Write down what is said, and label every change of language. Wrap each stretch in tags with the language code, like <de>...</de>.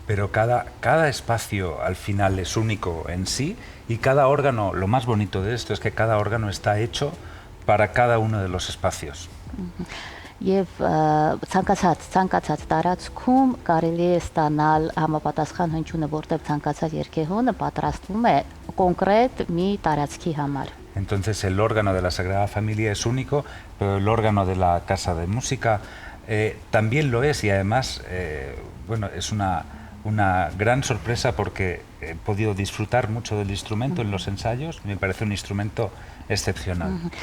<es>Pero cada espacio al final es único en sí y cada órgano, lo más bonito de esto es que cada órgano está hecho para cada uno de los espacios.</es> <hy>եւ ցանկացած տարածքում կարելի է ստանալ համապատասխան հնչյունը, որտեղ ցանկացած երգեհոնը պատրաստվում է կոնկրետ մի տարածքի համար։</hy> <es>Entonces el órgano de la Sagrada Familia es único, pero el órgano de la Casa de Música también lo es y además, bueno, es una gran sorpresa porque he podido disfrutar mucho del instrumento en los ensayos, me parece un instrumento excepcional.</es>